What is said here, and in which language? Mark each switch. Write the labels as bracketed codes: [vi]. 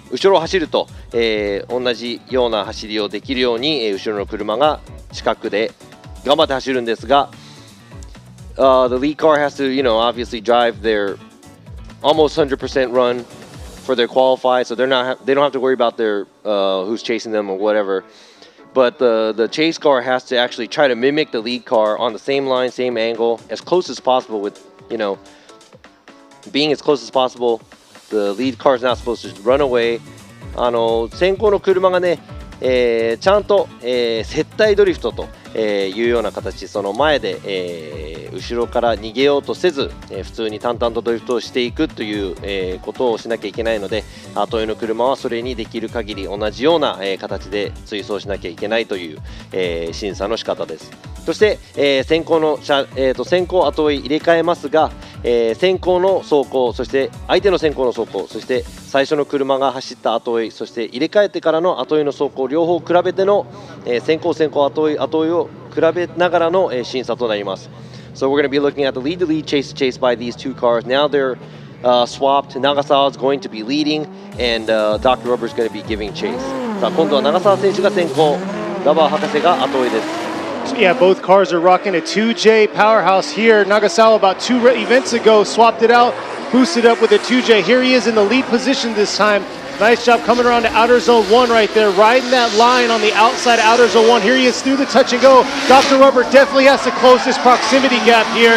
[ja] ろを走ると、同じような走りをできるように、後ろの車が近くで頑張って走るんですが、 [en] the lead car has to, obviously drive their almost 100% run for their qualify, so they don't have to worry about their who's chasing them or whatever. But the chase car has to actually try to mimic the lead car on the same line, same angle, as close as possible. With being as close as possible, the lead car is not supposed to run away. [ja] 先行の車がね、ちゃんと、接待ドリフトと、いうような形その前で、後ろから逃げようとせず、普通に淡々とドリフトをしていくという、ことをしなきゃいけないので後追いの車はそれにできる限り同じような、形で追走しなきゃいけないという、審査の仕方です。そして、先行の先行後追い入れ替えますが、先行の走行そして相手の先行の走行そして最初の車が走った後追いそして入れ替えてからの後追いの走行両方比べての、先行後追いを比べながらの、審査となります。 [en] So we're going to be looking at the lead chase by these two cars. Now they're swapped. Nagasawa is going to be leading and Dr. Rubber is going to be giving chase. [ja] さあ今度は長澤選手が先行ラバー博士が後追いです。 [en] So yeah, both cars are rocking a 2J powerhouse here. Nagasawa about 2 events ago swapped it out, boosted up with a 2J. Here he is in the lead position this time. Nice job coming around to outer zone 1 right there, riding that line on the outside outer zone 1. Here he is through the touch and go. Dr. Rubber definitely has to close this proximity gap here.